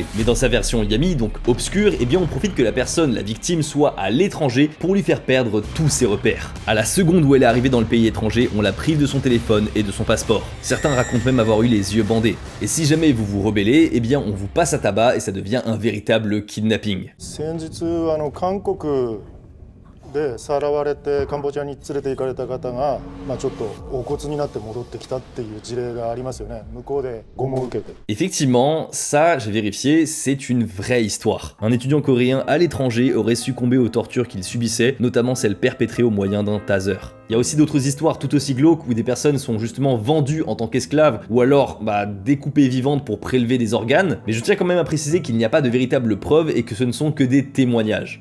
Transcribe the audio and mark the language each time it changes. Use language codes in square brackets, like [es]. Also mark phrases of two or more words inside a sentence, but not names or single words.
[fr] Mais dans sa version Yami, donc obscure, eh bien on profite que la personne, la victime, soit à l'étranger pour lui faire perdre tous ses repères. À la seconde où elle est arrivée dans le pays étranger, on la prive de son téléphone et de son passeport. Certains racontent même avoir eu les yeux bandés. Et si jamais vous vous rebellez, eh bien on vous passe à tabac et ça devient un véritable kidnapping. [ja] でさらわれてカンボジアに連れて行かれた方が、ちょっとお骨になって戻ってきたっていう事例がありますよね。向こうで拷問を受けて。 [fr] Effectivement, ça, j'ai vérifié, c'est une vraie histoire. Un étudiant coréen à l'étranger aurait succombé aux tortures qu'il subissait, notamment celles perpétrées au moyen d'un taser. Il y a aussi d'autres histoires tout aussi glauques où des personnes sont justement vendues en tant qu'esclaves ou alors découpées vivantes pour prélever des organes, mais je tiens quand même à préciser qu'il n'y a pas de véritables preuves et que ce ne sont que des témoignages.